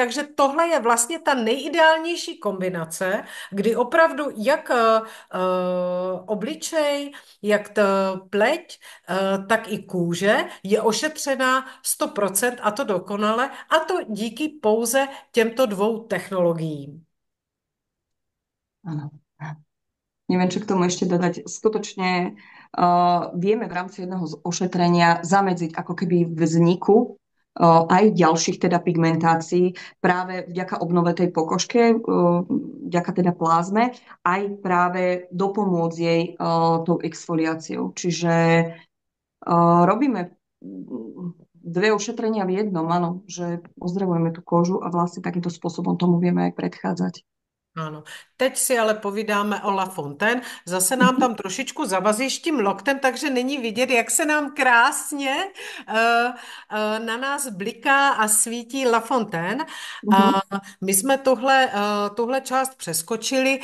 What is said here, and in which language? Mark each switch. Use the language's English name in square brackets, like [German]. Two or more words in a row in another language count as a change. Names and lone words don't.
[Czech] Takže tohle je vlastně ta nejideálnější kombinace, kdy opravdu jak obličej, jak pleť, tak i kůže je ošetřená 100% a to dokonale, a to díky pouze těmto 2 technologiím. [Slovak] Áno. Neviem, čo k tomu ešte dodať. Skutočne vieme v rámci jedného z ošetrenia zamedziť ako keby vzniku aj ďalších teda pigmentácií práve vďaka obnove tej pokožke, vďaka teda plázme, aj práve dopomôcť jej tou exfoliáciou. Čiže robíme 2 ošetrenia v jednom, áno, že ozdravujeme tú kožu a vlastne takýmto spôsobom tomu vieme aj predchádzať. [Czech] Ano. Teď si ale povídáme o La Fontaine. Zase nám tam trošičku zavazíš tím loktem, takže není vidět, jak se nám krásně na nás bliká a svítí La Fontaine. Mhm. My jsme tuhle část přeskočili.